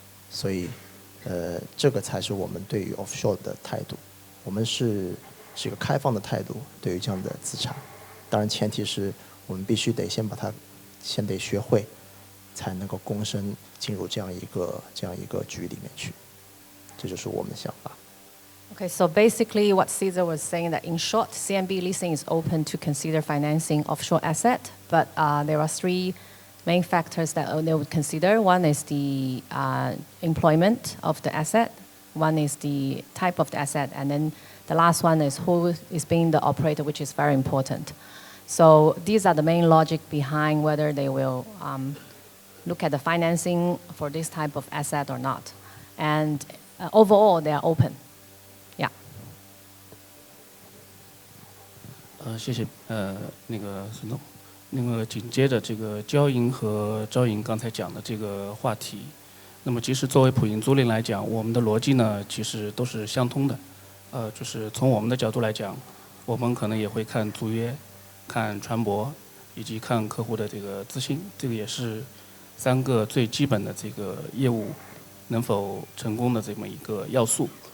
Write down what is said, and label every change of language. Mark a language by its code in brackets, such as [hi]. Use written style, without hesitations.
[zh] 所以这个才是我们对于 offshore 的态度，我们是一个开放的态度对于这样的资产，当然前提是我们必须得先把它先得学会，才能够躬身进入这样一个局里面去，这就是我们的想法。 [en] Okay, so basically what Ceasar was saying that in short, CMB Leasing is open to consider financing offshore asset, but there are 3 main factors that they would consider. One is the employment of the asset, one is the type of the asset, and then the last one is who is being the operator, which is very important. So these are the main logic behind whether they will look at the financing for this type of asset or not. And overall, they are open. Yeah. [zh] 谢谢。那个孙总，那个紧接着这个交银和招银刚才讲的这个话题，那么其实作为普银租赁来讲，我们的逻辑呢其实都是相通的。就是从我们的角度来讲，我们可能也会看租约、看船舶，以及看客户的这个资信，这个也是3个最基本的这个业务能否成功的这么一个要素。